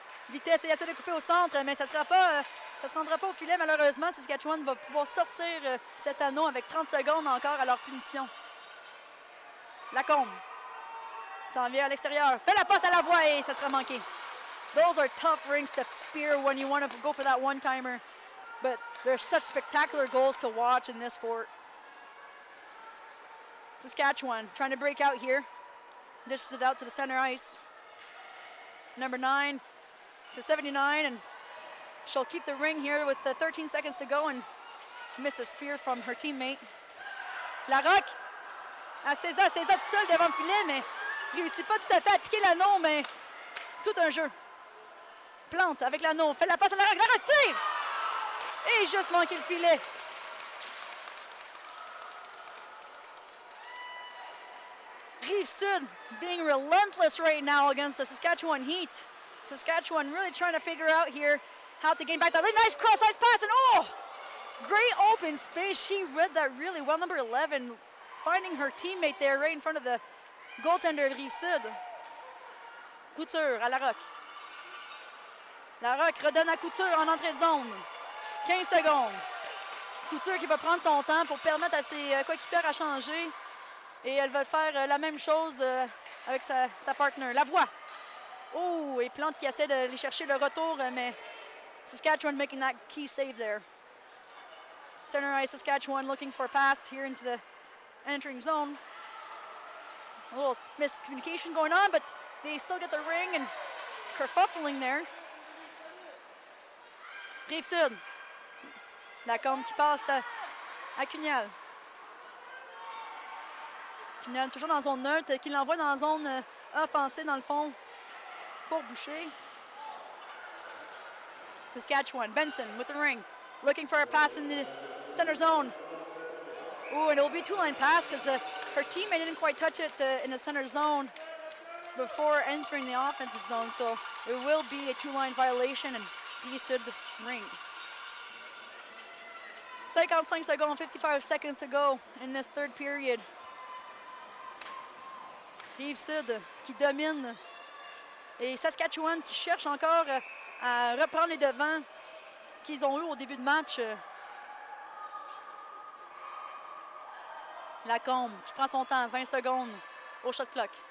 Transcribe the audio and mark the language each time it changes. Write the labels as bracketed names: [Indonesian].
[French] Vitesse et essaie de couper au centre, mais ça ne se rendra pas au filet malheureusement. Saskatchewan va pouvoir sortir cet anneau avec 30 secondes encore à leur punition. Lacombe s'en vient à l'extérieur. Fait la passe à la voix et ça sera manqué. [English] Those are tough rings to spear when you want to go for that one-timer. But there's such spectacular goals to watch in this sport. Saskatchewan trying to break out here. Dishes it out to the center ice. Number 9 to 79, and she'll keep the ring here with the 13 seconds to go and miss a spear from her teammate. [French] Larocque à César tout seul devant le filet, mais réussit pas tout à fait à piquer l'anneau, mais tout un jeu. Plante avec l'anneau, fait la passe à Larocque, Larocque tire! Et juste manqué le filet. [English] Rive-Sud being relentless right now against the Saskatchewan Heat. Saskatchewan really trying to figure out here how to gain back that. Nice cross-ice pass, and oh! Great open space. She read that really well. Number 11 finding her teammate there right in front of the goaltender de Rive-Sud. [French] Couture à Larocque. Larocque redonne à Couture en entrée de zone. 15 secondes. Couture qui va prendre son temps pour permettre à ses coéquipiers à changer. Et elle va faire la même chose avec sa partner. La voix. Oh, et Plante qui essaie d'aller chercher le retour, mais [English] Saskatchewan making that key save there. Center ice, Saskatchewan looking for a pass here into the entering zone. A little miscommunication going on, but they still get the ring and kerfuffling there. [French] Rive-Sud. Lacombe qui passe à Cugnal. Cugnal toujours dans zone neutre, qui l'envoie dans zone offensive dans le fond pour Boucher. [English] Saskatchewan, Benson with the ring, looking for a pass in the center zone. Oh, and it'll be a two-line pass because her teammate didn't quite touch it in the center zone before entering the offensive zone, so it will be a two-line violation and he should ring. 55 seconds, 55 seconds to go in this third period. [French] Rive-Sud qui domine et Saskatchewan qui cherche encore à reprendre les devants qu'ils ont eu au début de match. Lacombe qui prend son temps, 20 secondes au shot clock.